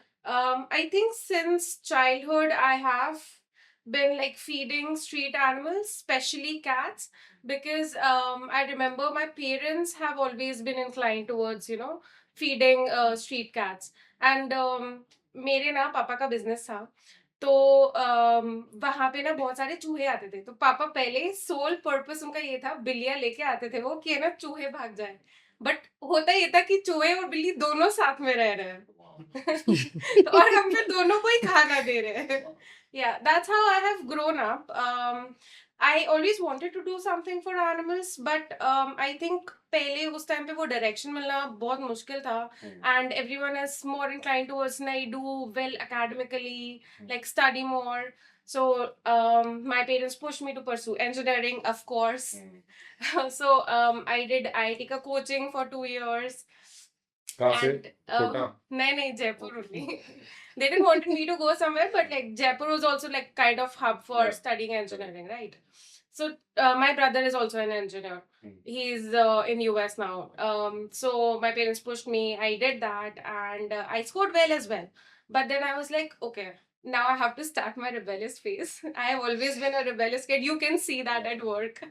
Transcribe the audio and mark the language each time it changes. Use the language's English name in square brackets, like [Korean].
[English] I think since childhood, I have been like feeding street animals, especially cats, because I remember my parents have always been inclined towards, feeding street cats. [Hindi] And मेरे ना पापा का business था तो वहां पे ना बहुत सारे चूहे आते थे तो पापा पहले सोल पर्पस उनका ये था बिल्लियां लेके आते थे वो कि ना चूहे भाग जाए बट होता ये था कि चूहे और बिल्ली दोनों साथ में रह रहे हैं और हम फिर दोनों को ही खाना दे रहे हैं [English] yeah that's how I have grown up I always wanted to do something for animals but I think [Hindi] पहले उस टाइम पे वो डायरेक्शन मिलना बहुत मुश्किल था [English] and everyone is more inclined towards nahi do well academically like study more so my parents pushed me to pursue engineering of course so I did IIT ka coaching for 2 years [Hindi] कहाँ से? [English] and [Hindi] Kota? [English] nahi Jaipur only they didn't want me to go somewhere but like Jaipur was also like kind of hub for Yeah. studying engineering right so my brother is also an engineer he's in US now so my parents pushed me I did that and I scored well as well but then I was like okay now I have to start my rebellious phase I have always been a rebellious kid you can see that at work